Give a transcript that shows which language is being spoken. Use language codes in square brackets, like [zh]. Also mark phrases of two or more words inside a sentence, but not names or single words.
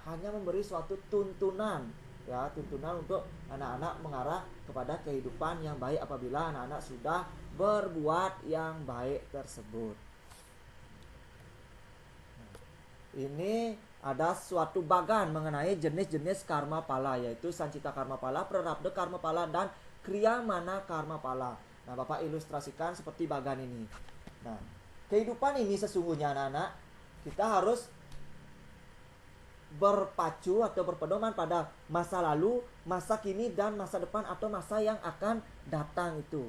[id] Hanya memberi suatu tuntunan ya, tuntunan untuk anak-anak mengarah kepada kehidupan yang baik apabila anak-anak sudah berbuat yang baik tersebut. Nah, ini ada suatu bagan mengenai jenis-jenis karma pala, yaitu sancita karma pala, prarabdha karma pala, dan kriya mana karma pala. Nah, Bapak ilustrasikan seperti bagan ini. Nah, kehidupan ini sesungguhnya anak-anak, kita harus berpacu atau berpedoman pada masa lalu, masa kini, dan masa depan atau masa yang akan datang itu.